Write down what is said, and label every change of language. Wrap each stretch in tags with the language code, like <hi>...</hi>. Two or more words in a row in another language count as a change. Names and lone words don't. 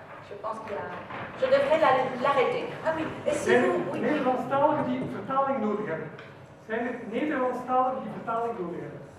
<fr>Je pense que je devrais l'arrêter. Ah oui, et si</fr> <nl>Zijn</nl> <fr>vous...</fr> <nl>het</nl> <fr>Oui.</fr> <nl>Nederlandstaligen die vertaling nodig hebben? Zijn het Nederlandstaligen die vertaling nodig hebben?</nl>